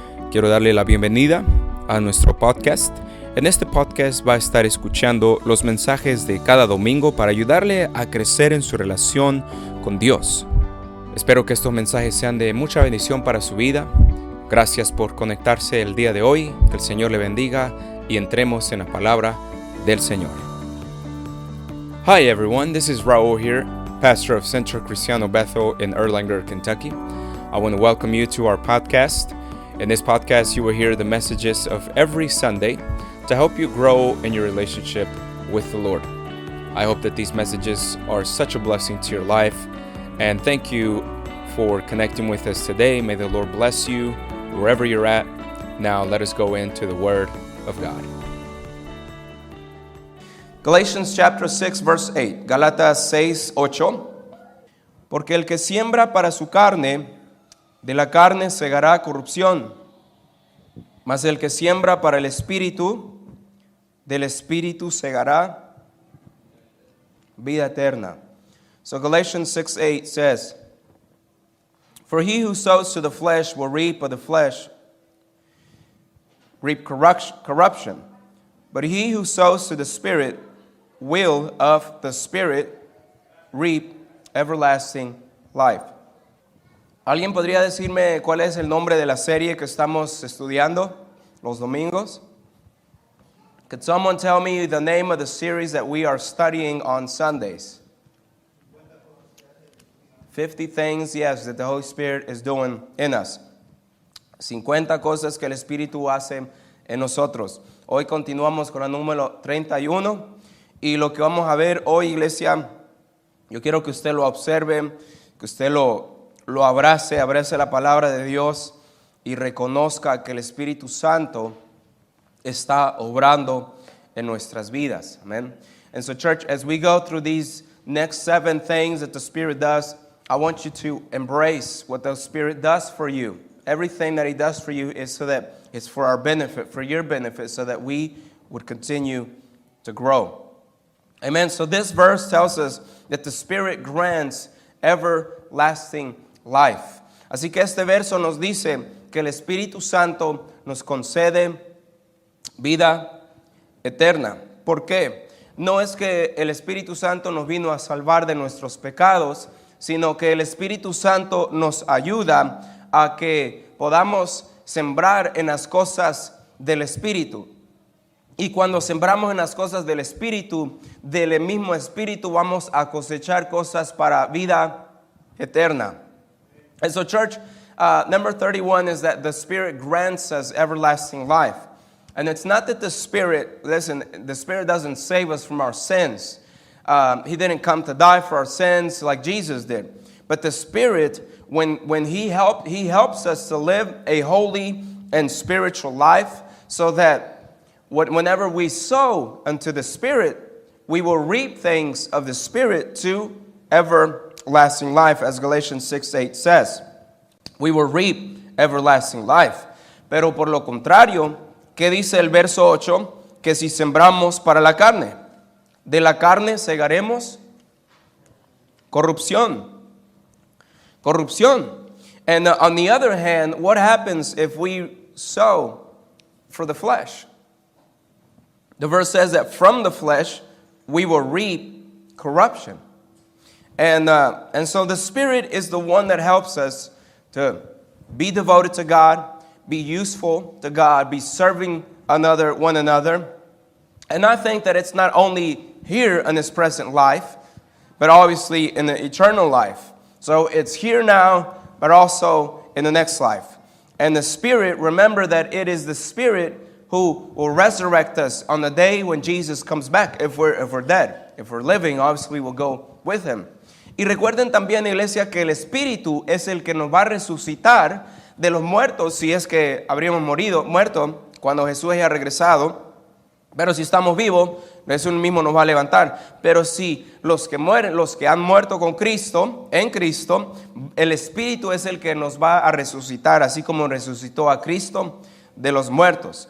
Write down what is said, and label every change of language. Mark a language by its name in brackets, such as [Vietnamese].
[Spanish] Quiero darle la bienvenida a nuestro podcast. En este podcast va a estar escuchando los mensajes de cada domingo para ayudarle a crecer en su relación con Dios. Espero que estos mensajes sean de mucha bendición para su vida. Gracias por conectarse el día de hoy, que el Señor le bendiga y entremos en la palabra del Señor. [English] Hi everyone, this is Raúl here, pastor of Centro Cristiano Bethel in Erlanger, Kentucky. I want to welcome you to our podcast. In this podcast, you will hear the messages of every Sunday to help you grow in your relationship with the Lord. I hope that these messages are such a blessing to your life, and thank you for connecting with us today. May the Lord bless you wherever you're at. Now let us go into the Word of God. Galatians chapter 6 verse 8, [Spanish] Gálatas 6, 8. Porque el que siembra para su carne, de la carne segará corrupción. Mas el que siembra para el Espíritu, del Espíritu segará vida eterna. [English] So Galatians 6, 8 says, For he who sows to the flesh will reap of the flesh, reap corruption. But he who sows to the Spirit will of the Spirit reap everlasting life. [Spanish] ¿Alguien podría decirme cuál es el nombre de la serie que estamos estudiando los domingos? [English] Could someone tell me the name of the series that we are studying on Sundays? 50 things, yes, that the Holy Spirit is doing in us. [Spanish] 50 cosas que el Espíritu hace en nosotros. Hoy continuamos con la número 31. Y lo que vamos a ver hoy, iglesia, yo quiero que usted lo observe, que usted lo abrace la palabra de Dios y reconozca que el Espíritu Santo está obrando en nuestras vidas. [English] Amen. And so, church, as we go through these next 7 things that the Spirit does, I want you to embrace what the Spirit does for you. Everything that He does for you is so that it's for our benefit, for your benefit, so that we would continue to grow. Amen. So this verse tells us that the Spirit grants everlasting life. [Spanish] Así que este verso nos dice que el Espíritu Santo nos concede vida eterna. ¿Por qué? No es que el Espíritu Santo nos vino a salvar de nuestros pecados, sino que el Espíritu Santo nos ayuda a que podamos sembrar en las cosas del Espíritu. Y cuando sembramos en las cosas del Espíritu, del mismo Espíritu vamos a cosechar cosas para vida eterna. [English] And so, church, number 31 is that the Spirit grants us everlasting life. And it's not that the Spirit doesn't save us from our sins. He didn't come to die for our sins like Jesus did. But the Spirit, when He helps us to live a holy and spiritual life, so that whenever we sow unto the Spirit, we will reap things of the Spirit to everlasting life, as Galatians 6:8 says. We will reap everlasting life. [Spanish] Pero por lo contrario, ¿qué dice el verso 8? Que si sembramos para la carne, de la carne segaremos corrupción. [English] Corrupción. And on the other hand, what happens if we sow for the flesh? The verse says that from the flesh we will reap corruption. And so the Spirit is the one that helps us to be devoted to God, be useful to God, be serving one another. And I think that it's not only here in this present life, but obviously in the eternal life. So it's here now, but also in the next life. And the Spirit, remember that it is the Spirit who will resurrect us on the day when Jesus comes back. If we're dead, if we're living, obviously we'll go with Him. [Spanish] Y recuerden también, iglesia, que el Espíritu es el que nos va a resucitar de los muertos, si es que habríamos muerto cuando Jesús haya regresado. Pero si estamos vivos, Jesús mismo nos va a levantar. Pero si los que mueren, los que han muerto con Cristo, en Cristo, el Espíritu es el que nos va a resucitar, así como resucitó a Cristo de los muertos.